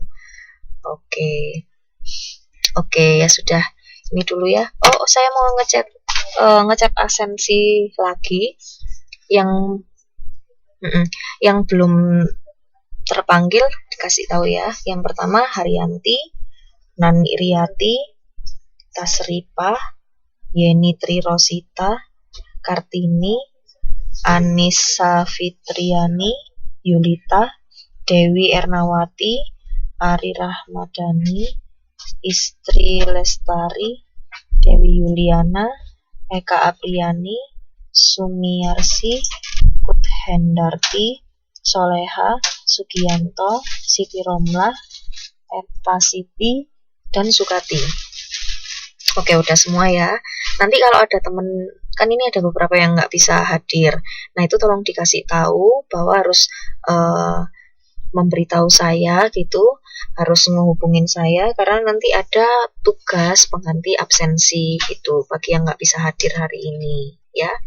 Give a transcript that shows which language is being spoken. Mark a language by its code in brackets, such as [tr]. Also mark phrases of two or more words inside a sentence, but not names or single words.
[id] Oke, ya sudah. Ini dulu ya. Oh, saya mau ngecek absensi lagi yang belum terpanggil, dikasih tahu ya. Yang pertama Haryanti, Nani Riyati, Tasripah, Yeni Tri Rosita, Kartini, Anissa Fitriani, Yulita, Dewi Ernawati, Ari Rahmadani, Istri Lestari, Dewi Yuliana, Eka Apriani, Sumiarsi, Kut Hendarti, Soleha, Sugianto, Siti Romlah, Eta Siti, dan Sukati. Oke, udah semua ya. Nanti kalau ada temen, kan ini ada beberapa yang nggak bisa hadir. Nah, itu tolong dikasih tahu bahwa harus memberitahu saya gitu, harus menghubungin saya karena nanti ada tugas pengganti absensi gitu bagi yang nggak bisa hadir hari ini ya.